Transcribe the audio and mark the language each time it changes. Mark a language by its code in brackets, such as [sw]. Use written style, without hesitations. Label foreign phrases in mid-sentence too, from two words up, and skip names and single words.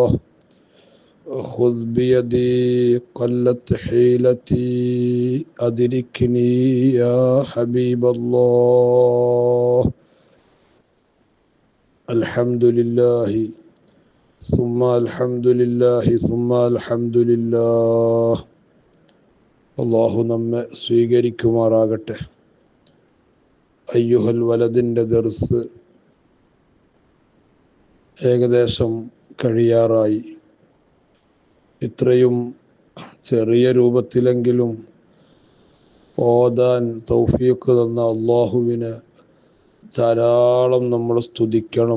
[ar] خذ بيدي قلت حيلتي أدركني يا حبيب الله. الحمد لله ثم الحمد لله ثم الحمد لله. [ml] അള്ളാഹു നമ്മെ സ്വീകരിക്കുമാറാകട്ടെ. അയ്യുഹൽ വലദിൻ്റെ ദർസ് ഏകദേശം കഴിയാറായി. ഇത്രയും ചെറിയ രൂപത്തിലെങ്കിലും ഓതാൻ തൗഫീഖ് തന്ന അള്ളാഹുവിനെ ധാരാളം നമ്മൾ സ്തുതിക്കണം.